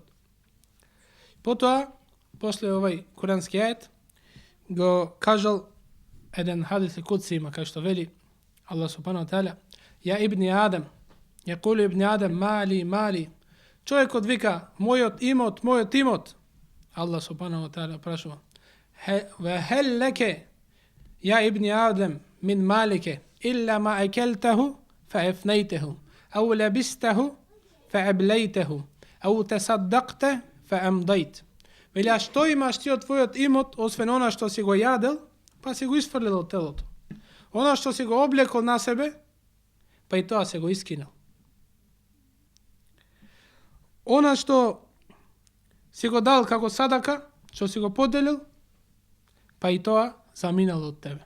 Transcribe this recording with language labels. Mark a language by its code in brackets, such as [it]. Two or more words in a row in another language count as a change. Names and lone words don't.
[mk] Потоа, после овој курански ајет, го кажал еден хадис кудси има, кај што вели [ar] الله سبحانه وتعالى, يا ابن آدم يقول ابن آدم مالي. [mk] Човекот вика, мојот имот. [ar] الله سبحانه وتعالى прашува, وهل لك يا ابن آدم من مالك إلا ما أكلته فأفنيته أو لبسته فأبليته أو تصدقت فأمضيت. [mk] Вели, а што имаш ти од твојот имот, освен она што си го јадел, па си го isfрлил од телото. Она што си го облекол на себе, па и тоа се го искинал. Она што си го дал како садака, што си го поделил, па и тоа заминало од тебе.